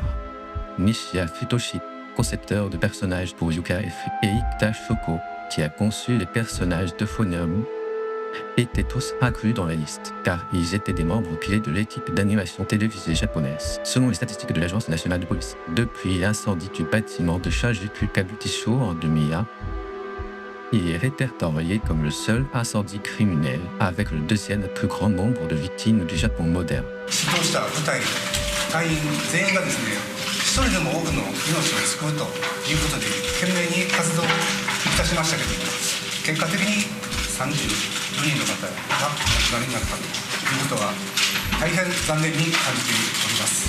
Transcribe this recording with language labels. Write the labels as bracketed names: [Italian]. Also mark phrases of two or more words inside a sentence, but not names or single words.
[French] Nishiya Futoshi, concepteur de personnages pour Yuka et Ikuta Shoko, qui a conçu les personnages de Phonome, étaient tous inclus dans la liste, car ils étaient des membres clés de l'équipe d'animation télévisée japonaise. Selon les statistiques de l'Agence nationale de police, depuis l'incendie du bâtiment de Shinjuku Kabukicho en 2001, il est répertorié comme le seul incendie criminel, avec le deuxième plus grand nombre de victimes du Japon moderne. [Japanese] 一人でも多くの命を救うということで懸命に活動をいたしましたけれども、結果的に34人の方がお亡くなりになったということは大変残念に感じております。